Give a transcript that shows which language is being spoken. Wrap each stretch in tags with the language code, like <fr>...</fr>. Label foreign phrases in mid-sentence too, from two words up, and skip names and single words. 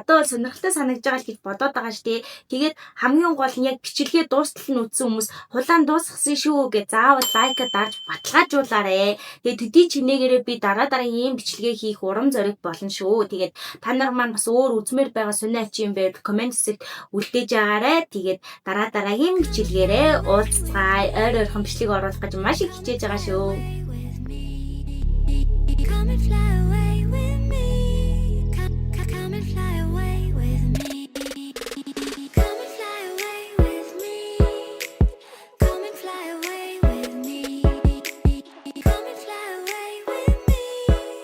<mn>Надад бол сонирхолтой санагдж байгаа л гэж бодоод байгаа штэ. Тэгээд хамгийн гол нь яг бичлэгээ дуустал нь үзсэн хүмүүс хулаан дуусгасан шүү гэж заавал лайка дарж баталгаажуулаарэ. Тэгээд төдий чинээгээрээ би дараа ийм бичлэгээ хийх урам зориг болно шүү. Тэгээд та нар маань бас өөр үзмээр байгаа сонио ачин байвал комент хэсэгт үлдээж байгаарэ. Тэгээд дараагийн бичлэгээрээ уулзцай. Ойрхон бичлэг оруулах гэж маш их хичээж байгаа шүү.</mn> <en>Come and fly away with me. Come and fly away with me. Come and fly away with me. Come and fly away with me. Come and fly away with me.</en>